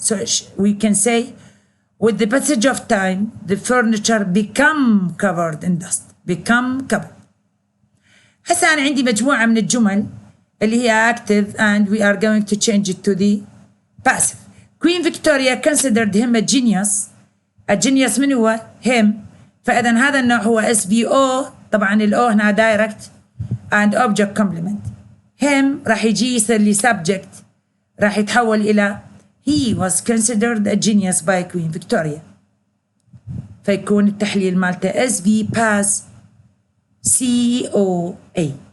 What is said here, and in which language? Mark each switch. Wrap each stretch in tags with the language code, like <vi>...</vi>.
<en>So we can say, with the passage of time, the furniture become covered in dust. Become covered.</en> <ar>هسه أنا عندي مجموعة من الجمل اللي هي</ar> <en>active and we are going to change it to the passive. Queen Victoria considered him a genius. A genius</en> <ar>من هو؟</ar> <en>him.</en> <ar>فإذا هذا النوع هو SVO. طبعا الأو هنا direct and object complement.</ar> <en>him</en> <ar>راح يجي يصير لي</ar> <en>subject</en> <ar>راح يتحول إلى</ar> <en>he was considered a genius by Queen Victoria.</en> <ar>فيكون التحليل مالته SV pass COA.</ar>